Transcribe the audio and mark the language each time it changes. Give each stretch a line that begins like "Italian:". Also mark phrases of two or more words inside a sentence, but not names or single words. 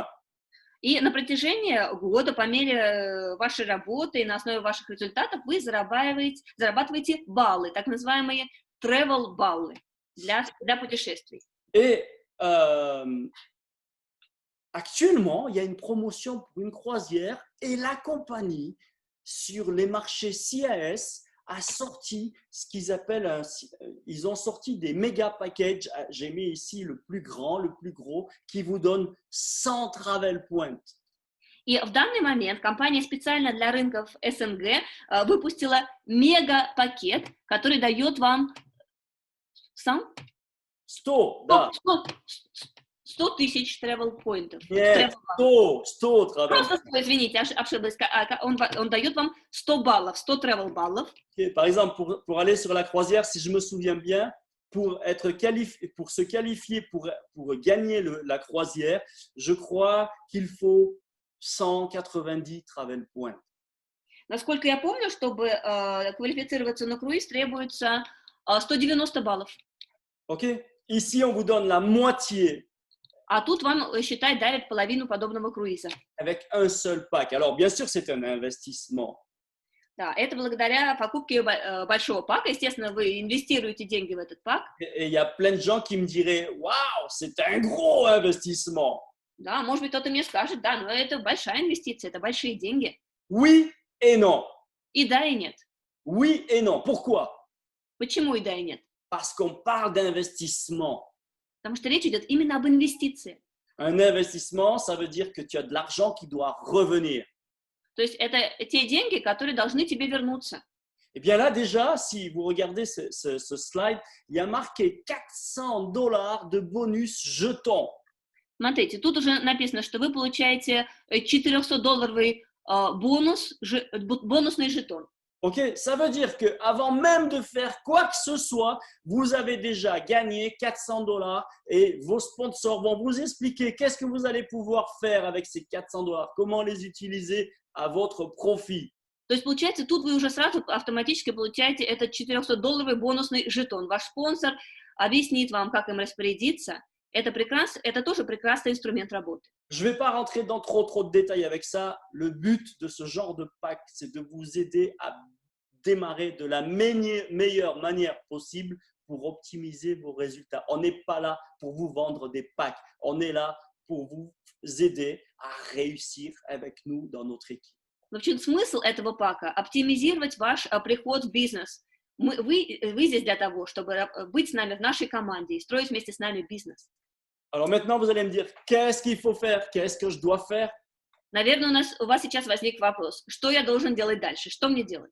Russian: И на протяжении года, по мере вашей работы и на основе ваших результатов, вы зарабатываете баллы, так называемые travel баллы для путешествий.
French: Et actuellement, il y a une promotion pour une croisière et la compagnie, sur les marchés CAS, a sorti ce qu'ils appellent, ils ont sorti des méga packages, j'ai mis ici le plus grand, le plus gros, qui vous donne 100
English: travel points.
Russian: И в данный момент компания специально для рынков СНГ выпустила мега-пакет, который дает вам 100 тысяч travel-поинтов. Нет, 100 travel. Просто 100, извините, ошиблась. Он дает вам 100 баллов, 100 travel-баллов.
French: Okay, par exemple, pour aller sur la croisière, si je me souviens bien, pour se qualifier pour gagner la croisière, je crois qu'il faut 190
English: travel points.
Russian: Насколько я помню, чтобы квалифицироваться на круиз, требуется 190 баллов.
French: Ok, ici on vous donne la moitié.
Russian: А тут вам, считай, дарят половину подобного круиза.
French: Avec un seul pack. Alors, bien sûr, c'est un investissement.
Russian: Да, это благодаря покупке большого пака. Естественно, вы инвестируете деньги в этот пак.
French: Et il y a plein de gens qui me diraient, waouh, c'est un gros investissement.
Russian: Да, может быть, кто-то мне скажет, да, но это большая инвестиция, это большие деньги.
French: Oui et non.
Russian: И да, и нет.
French: Oui et non. Pourquoi?
Russian: Почему и да, и нет?
French: Parce qu'on parle d'investissement.
Russian: Потому что речь идет именно об инвестиции.
French: Un investissement, ça veut dire que tu as de l'argent qui doit revenir.
Russian: То есть это те деньги, которые должны тебе вернуться.
French: Eh bien là, déjà, si vous regardez ce slide, il y a marqué 400 $ de bonus jetons.
Russian: Смотрите, тут уже написано, что вы получаете 400-долларовый бонусный жетон.
French: Ok, ça veut dire qu'avant même de faire quoi que ce soit, vous avez déjà gagné 400 $ et vos sponsors vont vous expliquer qu'est-ce que vous allez pouvoir faire avec ces 400 $, comment les utiliser à votre profit.
Russian: То есть, получается, тут вы уже сразу автоматически получаете этот 400-долларовый бонусный жетон. Ваш спонсор объяснит вам, как им распорядиться. Это прекрасно, это тоже прекрасный инструмент работы.
French: Je ne vais pas rentrer dans trop de détails avec ça. Le but de ce genre de pack, c'est de vous aider à démarrer de la meilleure manière possible pour optimiser vos résultats. On n'est pas là pour vous vendre des packs. On est là pour vous aider à réussir avec nous dans notre équipe.
Russian: Но в чем смысл этого пака? Оптимизировать ваш приход в бизнес. Вы здесь для того, чтобы быть с нами в нашей команде и строить вместе с нами бизнес.
French: Alors maintenant, vous allez me dire, qu'est-ce qu'il faut faire? Qu'est-ce que je dois faire?
Russian: Наверное, у вас сейчас возник вопрос, что я должен делать дальше, что мне делать?